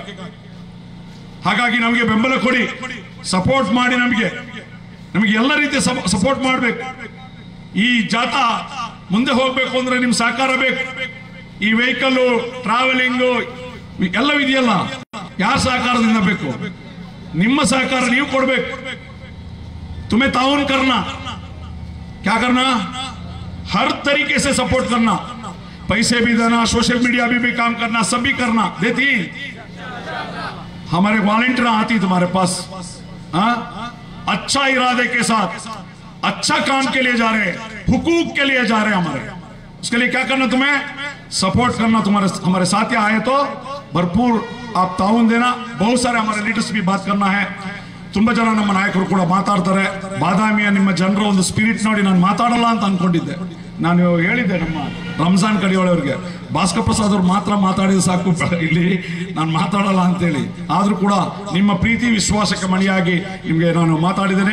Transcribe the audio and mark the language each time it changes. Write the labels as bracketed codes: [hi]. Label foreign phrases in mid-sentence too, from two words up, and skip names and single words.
[kn] ಹಾಗಾಗಿ ನಮಗೆ ಬೆಂಬಲ ಕೊಡಿ, ಸಪೋರ್ಟ್ ಮಾಡಿ, ನಮಗೆ ಎಲ್ಲ ರೀತಿಯ ಸಪೋರ್ಟ್ ಮಾಡಬೇಕು. ಈ ಜಾಥಾ ಮುಂದೆ ಹೋಗ್ಬೇಕು ಅಂದ್ರೆ ನಿಮ್ ಸಹಕಾರ ಬೇಕು. ಈ [en] vehicle travelling [kn] ಎಲ್ಲವಿದೆಯಲ್ಲ, ಯಾರ ಸಹಕಾರದಿಂದ ಬೇಕು? ನಿಮ್ಮ ಸಹಕಾರ ನೀವು ಕೊಡ್ಬೇಕು. [hi] तुम्हें ताउन करना, क्या करना, हर तरीके से सपोर्ट करना, पैसे भी देना, [en] social media [hi] भी काम करना, सब भी करना। देती हमारे वॉलंटियर आती तुम्हारे पास, अच्छा इरादे के साथ अच्छा काम के लिए जा रहे हैं, हुकूक के लिए जा रहे हैं हमारे। उसके लिए क्या करना, तुम्हें सपोर्ट करना। तुम्हारे हमारे साथ आए तो भरपूर आप ताउन देना। बहुत सारे हमारे लीडर्स भी बात करना है. [kn] ತುಂಬಾ ಜನ ನಮ್ಮ ನಾಯಕರು ಕೂಡ ಮಾತಾಡ್ತಾರೆ. ಬಾದಾಮಿಯ ನಿಮ್ಮ ಜನರ ಒಂದು ಸ್ಪಿರಿಟ್ ನೋಡಿ ನಾನು ಮಾತಾಡಲ್ಲ ಅಂತ ಅನ್ಕೊಂಡಿದ್ದೆ. ನಾನು ಹೇಳಿದ್ದೆ ನಮ್ಮ ರಂಜಾನ್ ಕಡಿಯೋಳವ್ರಿಗೆ, ಭಾಸ್ಕರ್ ಪ್ರಸಾದ್ ಅವ್ರು ಮಾತ್ರ ಮಾತಾಡಿದ ಸಾಕು ಇಲ್ಲಿ, ನಾನು ಮಾತಾಡಲ್ಲ ಅಂತೇಳಿ. ಆದ್ರೂ ಕೂಡ ನಿಮ್ಮ ಪ್ರೀತಿ ವಿಶ್ವಾಸಕ್ಕೆ ಮಣಿಯಾಗಿ ನಿಮ್ಗೆ ನಾನು ಮಾತಾಡಿದ್ದೇನೆ.